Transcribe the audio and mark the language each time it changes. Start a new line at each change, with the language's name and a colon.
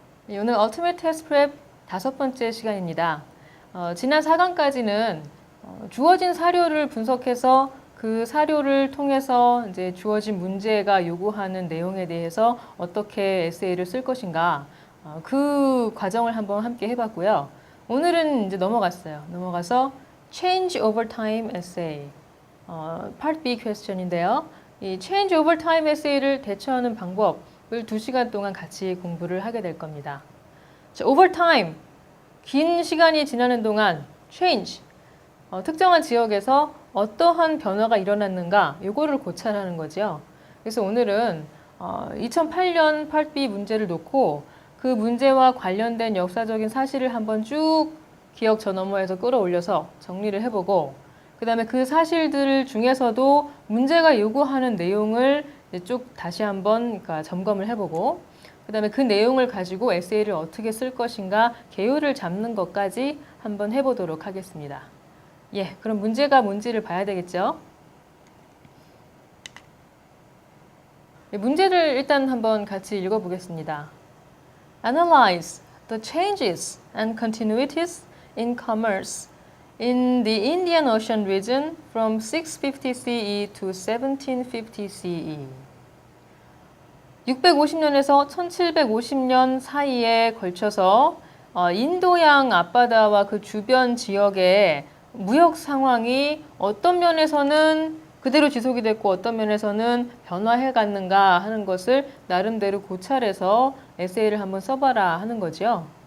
Korean: 오늘 Ultimate Test Prep 5번째 시간입니다. 지난 4강까지는 주어진 사료를 분석해서 그 사료를 통해서 이제 주어진 문제가 요구하는 내용에 대해서 어떻게 에세이를 쓸 것인가 그 과정을 한번 함께 해봤고요. 오늘은 이제 넘어가서 Change Over Time Essay Part B 퀘스천인데요. 이 Change Over Time Essay를 대처하는 방법을 2시간 동안 같이 공부를 하게 될 겁니다. 자, over time, 긴 시간이 지나는 동안 change, 특정한 지역에서 어떠한 변화가 일어났는가 요거를 고찰하는 거죠. 그래서 오늘은 2008년 Part B 문제를 놓고 그 문제와 관련된 역사적인 사실을 한번 쭉 기억 저 너머에서 끌어올려서 정리를 해보고 그 다음에 그 사실들 중에서도 문제가 요구하는 내용을 쭉 다시 한번 점검을 해보고 그 다음에 그 내용을 가지고 에세이를 어떻게 쓸 것인가 개요를 잡는 것까지 한번 해보도록 하겠습니다. 예, 그럼 문제가 뭔지를 봐야 되겠죠? 문제를 일단 한번 같이 읽어보겠습니다.
English: Analyze the changes and continuities in commerce in the Indian Ocean region from 650 CE to 1750 CE.
Korean: 650년에서 1750년 사이에 걸쳐서 인도양 앞바다와 그 주변 지역의 무역 상황이 어떤 면에서는 그대로 지속이 됐고 어떤 면에서는 변화해 갔는가 하는 것을 나름대로 고찰해서 에세이를 한번 써봐라 하는 거죠.